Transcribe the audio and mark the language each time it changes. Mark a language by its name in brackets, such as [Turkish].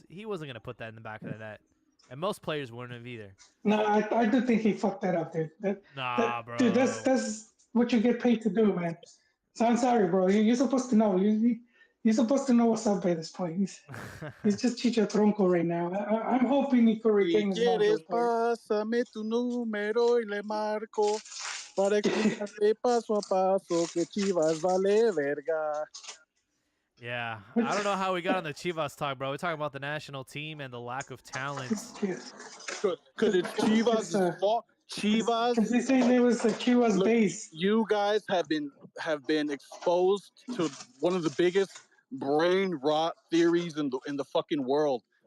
[English] He wasn't gonna put that in the back of the net, and most players wouldn't have either. No, I do think he fucked that up, dude. Bro. Dude, that's what you get paid to do, man. So I'm sorry, bro. You're supposed to know. You're supposed to know what's up by this point. He's just Chicho Tronco right now. I'm hoping he could regain his [Spanish] quieres, [English] mojo. [Spanish] pásame tu número y le marco para explicarte paso a paso que Chivas vale verga. [English] Yeah, I don't know how we got on the Chivas talk, bro. We're talking about the national team and the lack of talent. Because it's Chivas' fault. Chivas. Because he's saying it was the Chivas base. You guys have been exposed to one of the biggest brain rot theories in the fucking world.